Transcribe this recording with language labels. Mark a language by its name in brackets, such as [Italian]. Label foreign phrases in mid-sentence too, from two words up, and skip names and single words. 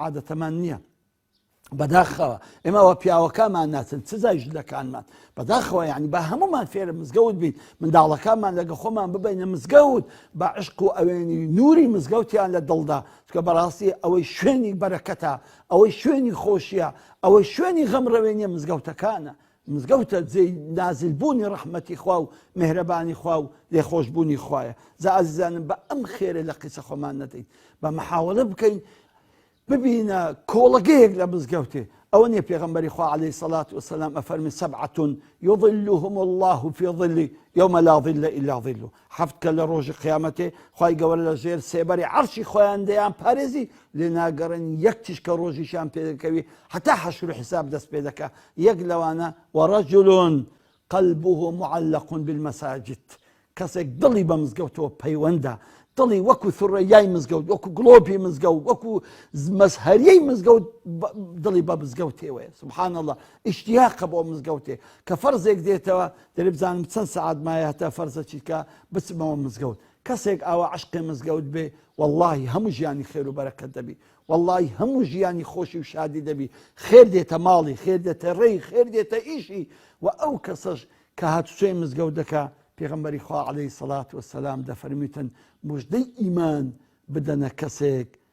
[Central Kurdish] عادەتەمان نییە بەداخەوە ئێمەوە پیاوەکانمان ناچن چزای ژلەکانمان بەداخەوە یعنی بە هەمومان فێرە مزگەوت بین منداڵەکانمان لەگە خۆمان ببینە مزگەوت بە عشق و ئەوێنی نوری مزگەوتیان لە دڵدا چکە بەڕاستی ئەوەی شوێنی بەرەکەتە ئەوەی شوێنی خۆشیە ئەوەی شوێنی غەمڕەوێنیە مزگەوتەکانە مزگەوتە جێی نازلبوونی ڕەحمەتی خوا و مهرەبانی خوا و لێخۆشبوونی خوایە جا ئازیزانم بە ئەم خێرە لە قسە خۆمان نەدەین بە محاوەڵە بکەین ببینە کۆڵەگەیەک لە مزگەوتێ ئەوە نیە پێغەمبەری خوا [Arabic] عەلەیهی سەڵات وسەلام [Central Kurdish] ئەفەرمی [Arabic] سەبعەة یظلهم الله في ظله يوم لا ظل إلا ظله [Central Kurdish] حەفت کە لە ڕۆژی قیامەتێ خوای گەورە لە ژێر سێبەری عەرشی خۆیان دەیان پارێزی لێ ناگەڕن یەک تیش کە ڕۆژیشان پێ دەکەوی حتا حەشر و حیساب دەست پێ دەکا یەک لەوانە [Arabic] وەرەجل قلبه معلق بالمساجد [Central Kurdish] کەسێک دڵی بە مزگەوتەوە پەیوەندە دڵی وەکو ثورەیای مزگەوت وەکو گڵۆپی مزگەوت وەکو مەزهەریەی مزگەوت دڵی بە مزگەوتێوەیە [Arabic] سبحان الله [Central Kurdish] ئیشتیاقە بۆ مزگەوتێ کە فەرزێک دێتەوە دەرێ بزانم چەند سەعات مایە هەتا فەرزەکی کە بچمەوە مزگەوت کەسێک ئاوا عشقی مزگەوت بێ واللهی هەموو ژیانی خێر و بەرەکەت دەبی واللهی هەموو ژیانی خۆشی و شادی دەبی خێر دێتە ماڵی خێر دێتە ڕێی خێر دێتە ئیشی و ئەو کەسەش کە هاتوچۆی مزگەوت دەکا پێغەمبەری خوا [Arabic] عەلەیهی سەڵات وسەلام [Central Kurdish] دەفەرمیتن موژدەی ئیمان بدەنە کەسێک